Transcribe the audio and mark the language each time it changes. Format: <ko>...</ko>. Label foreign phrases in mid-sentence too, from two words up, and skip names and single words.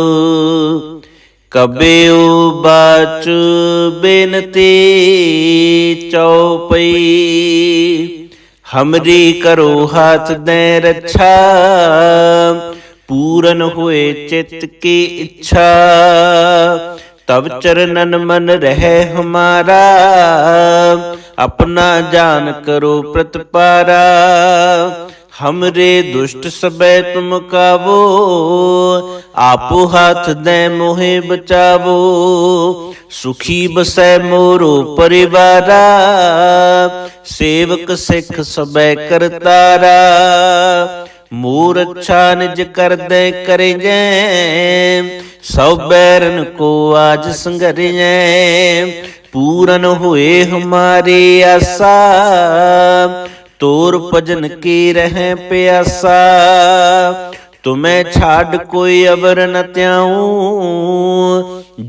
<bra>ਕਬਿਉ ਬਾਚ ਬੇਨਤੀ ਚਉਪਈ, ਹਮਰੀ ਕਰੋ ਹਾਥ ਦੇ ਰੱਛਾ। ਪੂਰਨ ਹੋਏ ਚਿਤ ਕੀ ਇੱਛਾ, ਤਬ ਚਰਨਨ ਮਨ ਰਹਿ ਹਮਾਰਾ। अपना जान करो प्रतिपारा, हमरे दुष्ट सबे तुम कावो। आपो हाथ दे मोहे बचावो, सुखी बसै मोरो परिवारा। सेवक सिख सबे करतारा, मोर अच्छा निज कर दे करें। सब बैरन को आज संघरें, पूरन हुए हमारे आशा। तोर भजन की रह प्यासा, तुम्हें छाड़ कोई अवर न त्याऊं।</bra>